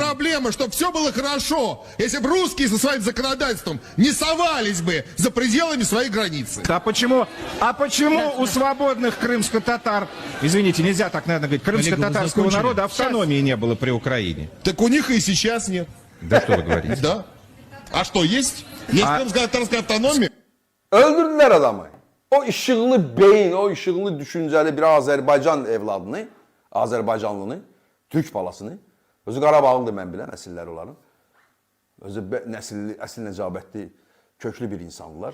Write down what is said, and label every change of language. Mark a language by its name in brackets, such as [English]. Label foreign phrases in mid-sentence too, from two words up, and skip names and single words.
[Russian] проблема, чтобы все было хорошо. Если бы русские со своим законодательством не совались бы за пределами своей границы. А почему у свободных крымско-татар, извините, нельзя так, наверное, говорить, крымско-татарского закончили. народа автономии не было при Украине? Так у них и сейчас нет. Да что вы говорите? Да. А что, есть? Есть крымско-татарская автономия? [Azerbaijani] Öldürdülər adamı. O işıqlı beyin, o işıqlı düşüncəli bir Azərbaycan evladını, Azərbaycanlını, Türk balasını, özü Qarabağlıdır mən bilən, əsilləri onların. Özü əsil nəcabətli, köklü bir insandılar.